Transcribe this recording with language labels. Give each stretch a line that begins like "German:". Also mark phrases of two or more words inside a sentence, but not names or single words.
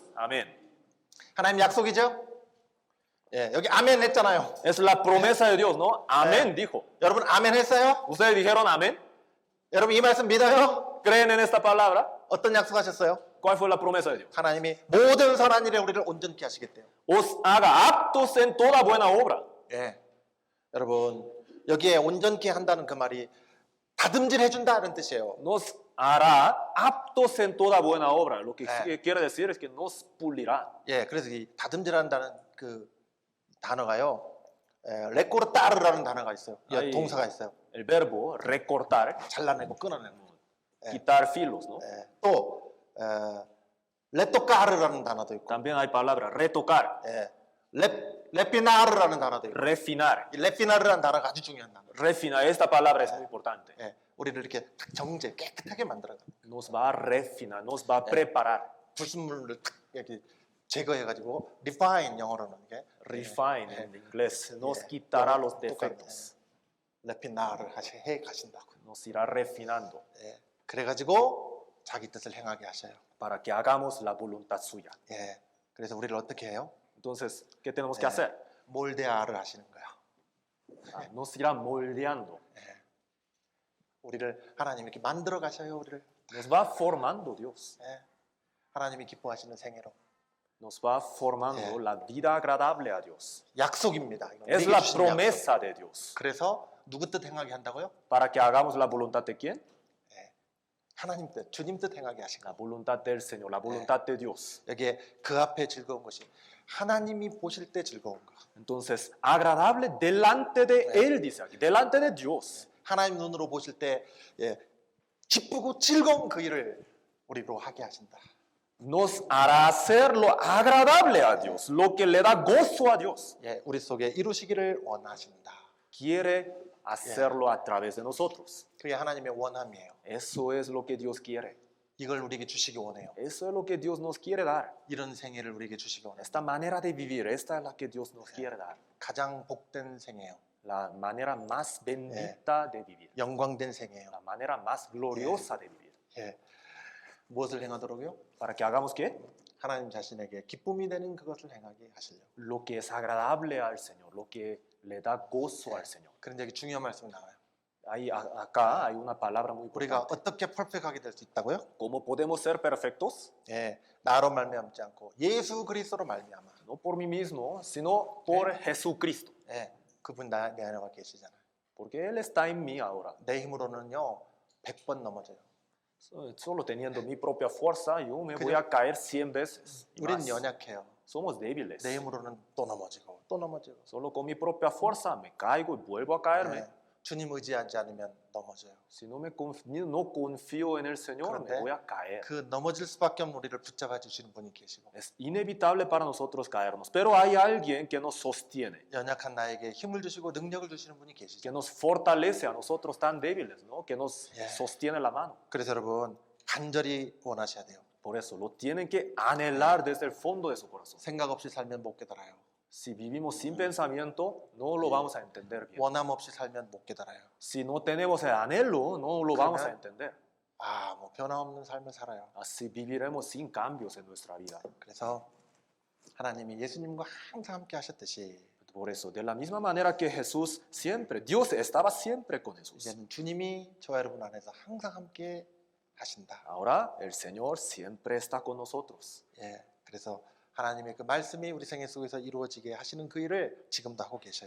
Spanish: Amén.
Korean: 하나님 약속이죠? 예, 여기 아멘 했잖아요.
Spanish: Es la promesa de Dios, ¿no? Amén, dijo.
Korean: 여러분 아멘 했어요?
Spanish: ¿Ustedes dijeron amén?
Korean: 여러분 이 말씀 믿어요?
Spanish: ¿Creen en esta palabra?
Korean: 어떤 약속하셨어요?
Spanish: ¿Cuál fue la promesa de Dios?
Korean: 하나님이 모든 선한 일에 우리를 온전케 하시겠대요.
Spanish: Os haga aptos en toda buena obra.
Korean: 예. 여러분 여기에 온전케 한다는 그 말이 다듬질 해준다는 뜻이에요.
Spanish: Nos hará aptos en toda buena obra. Lo que Eh. quiere decir es que nos pulirá.
Korean: 예, 그래서 이 다듬질한다는 그 단어가요. 레코르타르라는 단어가 있어요. 아이. 동사가 있어요.
Spanish: El verbo recortar,
Korean: 잘라내고 끊어내는 거.
Spanish: quitar filos, ¿no?
Korean: 또 레토카르라는 단어도 있고,
Spanish: También hay palabra retocar,
Korean: 레피나르라는 단어도 있고.
Spanish: refinar.
Korean: 이 레피나르라는 단어가 아주 중요한 단어.
Spanish: Refinar, esta palabra es muy importante.
Korean: 예, 우리를 이렇게 탁 정제 깨끗하게 만들어가.
Spanish: Nos va a refinar, nos va a preparar.
Korean: 불순물을 탁 이렇게 제거해가지고 refine 영어로는 이게
Spanish: Refine en inglés, nos quitará los defectos.
Korean: 레피나를 해 가신다고.
Spanish: Nos irá refinando
Korean: 예, 그래가지고 자기 뜻을 행하게 하셔요.
Spanish: para que hagamos la voluntad suya.
Korean: 예, 그래서 우리를 어떻게 해요?
Spanish: Entonces, ¿qué tenemos que hacer?
Korean: 몰데아를 하시는 거야.
Spanish: Nos irá moldeando.
Korean: 우리를 하나님 이렇게 만들어 가셔요. 우리를
Spanish: Nos va formando Dios.
Korean: 예, 하나님이 기뻐하시는 생애로.
Spanish: Nos va formando la vida agradable a Dios.
Korean: 약속입니다. 이건
Spanish: Es
Korean: 우리에게
Spanish: la
Korean: 주신 약속.
Spanish: promesa de Dios.
Korean: 그래서 누구 뜻 행하게 한다고요?
Spanish: ¿Para que hagamos la voluntad de quién?
Korean: 하나님 뜻, 주님 뜻 행하게 하신
Spanish: La
Korean: 거.
Spanish: voluntad del Señor, la voluntad de Dios.
Korean: 여기에 그 앞에 즐거운 것이 하나님이 보실 때 즐거운 거.
Spanish: Entonces, agradable delante de Él, dice aquí, delante de Dios.
Korean: 하나님 눈으로 보실 때 기쁘고 즐거운 그 일을 우리로 하게 하신다.
Spanish: Nos hará hacer lo agradable a Dios, lo que le da gozo a Dios.
Korean: 예, 우리 속에 이루시기를 원하신다.
Spanish: Quiere hacerlo a través de nosotros.
Korean: 그게 하나님의 원함이에요.
Spanish: Eso es lo que Dios quiere.
Korean: 이걸 우리에게 주시기 원해요.
Spanish: Eso es lo que Dios nos quiere dar.
Korean: 이런 생애를 우리에게 주시기 원해요.
Spanish: Esta manera de vivir, esta es la que Dios nos quiere dar.
Korean: 가장 복된 생애요.
Spanish: La manera más bendita de vivir.
Korean: 영광된 생애요.
Spanish: La manera más gloriosa de vivir.
Korean: 예. 무엇을 행하도록요?
Spanish: ¿Para que hagamos qué?
Korean: 하나님 자신에게 기쁨이 되는 그것을 행하게 하시려고.
Spanish: Lo que es agradable al Señor, lo que le da gozo al Señor.
Korean: 그런데 여기 중요한 말씀이 나와요.
Spanish: Acá hay una palabra muy
Korean: 우리가
Spanish: importante.
Korean: 어떻게 퍼펙트하게 될 수 있다고요?
Spanish: ¿Cómo podemos ser perfectos?
Korean: 예, 나로 말미암지 않고 예수 그리스도로 말미암아.
Spanish: No por mí mismo, sino por Jesucristo.
Korean: 예, 그분 내 안에 와 계시잖아요.
Spanish: Porque Él está en mí ahora.
Korean: 내 힘으로는요 100번 넘어져요.
Spanish: Solo teniendo mi propia fuerza, yo me
Korean: 그죠?
Spanish: voy a caer 100 veces. y
Korean: 우린
Spanish: más.
Korean: 연약해요.
Spanish: Somos débiles.
Korean: 내 힘으로는 또 넘어지고 또 넘어지고.
Spanish: Solo con mi propia fuerza me caigo y vuelvo a caerme.
Korean: 예, 주님 의지하지 않으면 넘어져요.
Spanish: Si no confío en el Señor, me
Korean: 그런데
Spanish: voy a caer.
Korean: 그 넘어질 수밖에 없는 우리를 붙잡아 주시는 분이 계시고
Spanish: Es inevitable para nosotros caernos, pero hay alguien que nos sostiene,
Korean: 연약한 나에게 힘을 주시고 능력을 주시는 분이
Spanish: que
Korean: 계시죠.
Spanish: nos fortalece a nosotros tan débiles, ¿no? Que nos Yeah. sostiene la mano.
Korean: 그래서 여러분 간절히 원하셔야 돼요.
Spanish: Por eso lo tienen que anhelar desde el fondo de su corazón.
Korean: 생각 없이 살면 못 깨달아요.
Spanish: Si vivimos sin pensamiento, no lo vamos a entender bien.
Korean: 원함 없이 살면 못 깨달아요.
Spanish: Si no tenemos el anhelo, no lo vamos a entender.
Korean: 아, 뭐 변화없는 삶을 살아요.
Spanish: Así viviremos sin cambios en nuestra vida.
Korean: 그래서 하나님이 예수님과 항상 함께 하셨듯이
Spanish: Por eso, de la misma manera que Jesús siempre, Dios estaba siempre con Jesús.
Korean: 이제는 주님이 저와 여러분 안에서 항상 함께 하신다.
Spanish: Ahora el Señor siempre está con nosotros.
Korean: 예, 그래서 하나님의 그 말씀이 우리 생애 속에서 이루어지게 하시는 그 일을 지금도 하고 계셔요.